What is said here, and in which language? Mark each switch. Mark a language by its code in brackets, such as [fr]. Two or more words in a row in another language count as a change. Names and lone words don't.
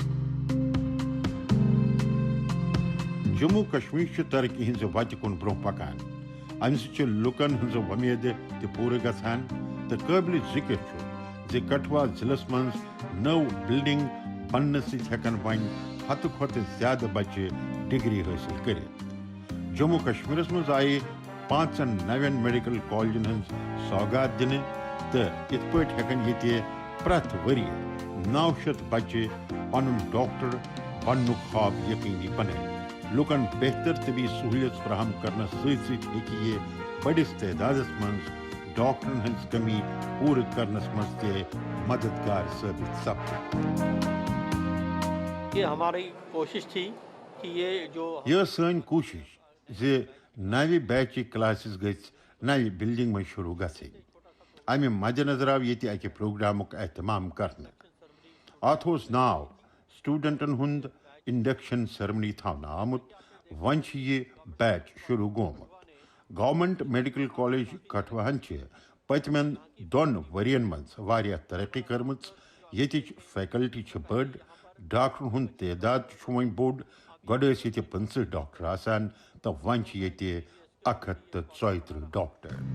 [ks] جموں کشمیر ترقی ہز وتہ کن برو پکان امہ سۭتۍ لوکن ہز ومید تہ پورٕ گژھان تو قابل ذکر کٹھوا ضلع مز نو بلڈنگ بننے سکن ون 100 کھۄتہٕ زیادہ بچہ ڈگری حاصل کرت جموں کشمیرس مز آئی 5 نوین میڈیکل کالجن ہز سوگات دن تو ات پٲٹھۍ ہیکن یہ پرت وری 900 بچہ پن ڈاکٹر بننک خواب یقینی بنائے لوکن بہتر طبی سہولت [ur] فراہم کرنے [ks] ست یہ بڑس تعداد مز ڈاکٹرن ہز کمی پور کرنس مز تہ مددگار ثابت سپد [ur] یہ ہماری کوشش تھی کہ یہ جو [ks] یہ سن کوشش زِ نوِ بیچ کلاسز گژھِ نوِ بلڈنگ میں شروع گژھٕنۍ امہِ مد نظر آو ییٚتہِ اکہِ پروگرامُک اہتمام کرنہٕ اتھ اوس ناو سٹوڈنٹن ہُنٛد انڈکشن سیرمنی تھاونہٕ آمُت وۄنۍ چھُ یہِ بیچ شروع گوٚمُت گورنمنٹ میڈیکل کالج کٹھوہن چھِ پٔتمٮ۪ن 2 ؤرین منٛز واریاہ ترقی کٔرمٕژ ییٚتِچ فیکلٹی چھِ بٔڑ ڈاکٹرن ہُنٛد تعداد تہِ چھُ وۄنۍ بوٚڑ گۄڈٕ ٲسۍ ییٚتہِ 50 ڈاکٹر آسان تہٕ وۄنۍ چھِ ییٚتہِ 134 ڈاکٹر